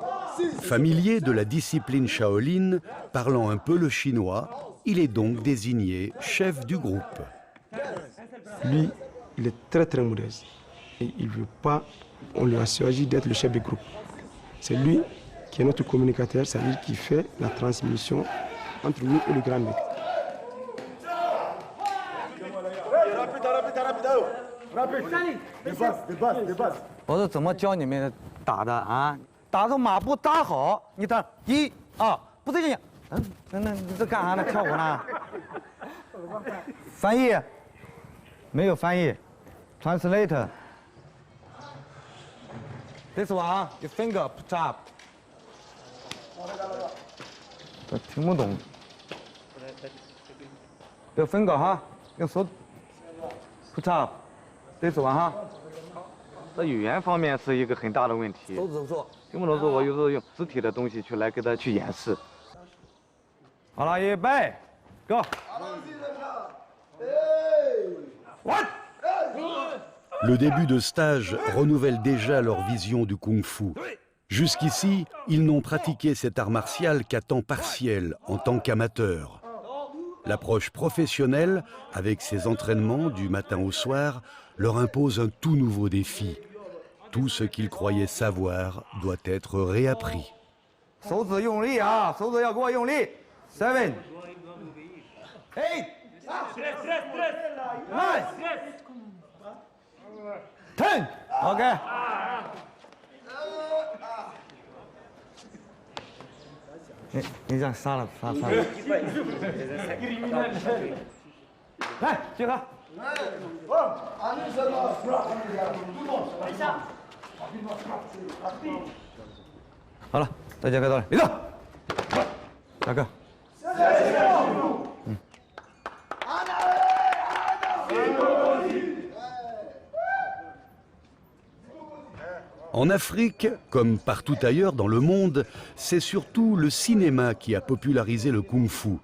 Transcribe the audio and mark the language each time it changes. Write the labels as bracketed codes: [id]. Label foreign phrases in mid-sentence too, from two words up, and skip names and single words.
[fr] Familier de la discipline Shaolin, parlant un peu le chinois, il est donc désigné chef du groupe. Lui, il est très modeste. Et il ne veut pas, on lui a choisi d'être le chef du groupe. C'est lui qui est notre communicateur, c'est-à-dire qui fait la transmission entre nous et le grand maître. [zh] 我是怎么教你们打的啊？打着马步扎好，你打1、2，不对劲。那你这干啥呢？跳舞呢？翻译？没有翻译 [en] ，translator。This one, your finger put up。 [zh] 听不懂。有 finger 哈，用手 [en] put up。 This one [zh] 哈。在语言方面是一个很大的问题。手指做。听不懂说，我有时候用肢体的东西来给他去演示。好了，预备 ，Go。 [fr] Le début de stage renouvelle déjà leur vision du kung-fu. Jusqu'ici, ils n'ont pratiqué cet art martial qu'à temps partiel, en tant qu'amateurs. L'approche professionnelle, avec ses entraînements du matin au soir, leur impose un tout nouveau défi. Tout ce qu'ils croyaient savoir doit être réappris. [zh] 手指用力啊，手指要给我用力。7, 8, 9, 10. OK。你这样杀了。来，集合。好了，大家看到了，立正，大哥。 [fr] En Afrique, comme partout ailleurs dans le monde, c'est surtout le cinéma qui a popularisé le kung-fu.